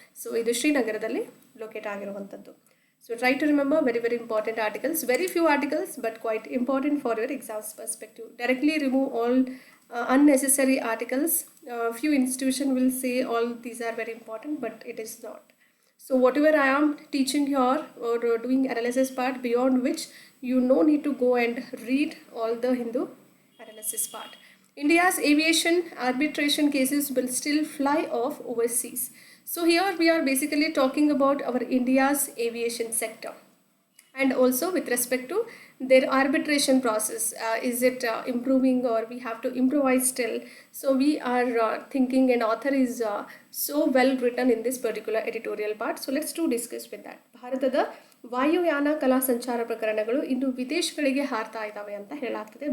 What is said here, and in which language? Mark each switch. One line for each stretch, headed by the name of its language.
Kannada: So ಇದು ಶ್ರೀನಗರದಲ್ಲಿ locate ಆಗಿರುವಂಥದ್ದು.
English: So try to remember, very very important articles, very few articles but quite important for your exams perspective. Directly remove all unnecessary articles. Few institutions will say all these are very important, but it is not. So whatever I am teaching here or doing analysis part, beyond which you no need to go and read all the Hindu analysis part. India's aviation arbitration cases will still fly off overseas. So here we are basically talking about our India's aviation sector, and also with respect to their arbitration process. Is it improving or we have to improvise still? So we are thinking, and author is so well written in this particular editorial part. So let's discuss with that.
Kannada: ಭಾರತದ ವಾಯುಯಾನ ಕಲಾ ಸಂಚಾರ ಪ್ರಕರಣಗಳು ಇನ್ನು ವಿದೇಶಗಳಿಗೆ ಹಾರ್ತಾ ಇದ್ದಾವೆ ಅಂತ ಹೇಳಲಾಗ್ತದೆ.